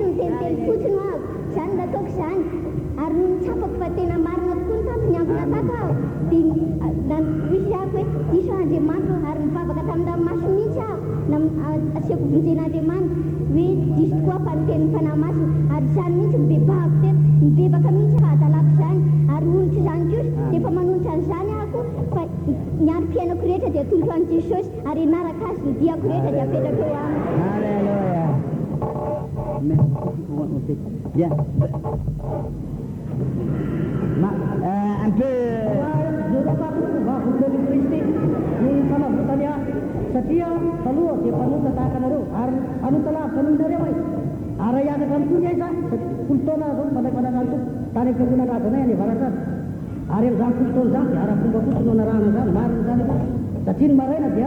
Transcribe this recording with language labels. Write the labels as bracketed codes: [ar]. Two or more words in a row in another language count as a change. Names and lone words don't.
[mg] niteniteny fotsiny ho aho zany nataoko zany ary no nitsapako fa tena marina tokoa ny tampo niangona tato aho dia misy ako hoe diso Andriamanitra ary mivavaka tamin'ny ranomasiny mihitsy aho asiako vonjen'Andriamanitra hoe diso tokoa fa niteny ny fanahy masiny ary zany mihitsy mibebahako teto mibebaka mihitsy fa adalako zany ary onitra izany kosa dia efa manonitra an'izany ahako fa ny androm-piainako rehetra dia atolotra an'i Jesosy ary naraka azy ny diako rehetra dia apetraka eo aminy. [fr] Alléluia. Merci. Bien. Un peu... [mg] ny fanavotany ahy satria taloha dia mpanota tahaka anareo ary anota lavitra noinareo ay ary hiakatra mitony ay za folo taona zao mpandraifanarany toko tany ampiangonanazanay any avaratra azy ary am'izany folo taona zany dia ara-fomba fotsiny no anarahana zany marina zany eo satria ny maraina dia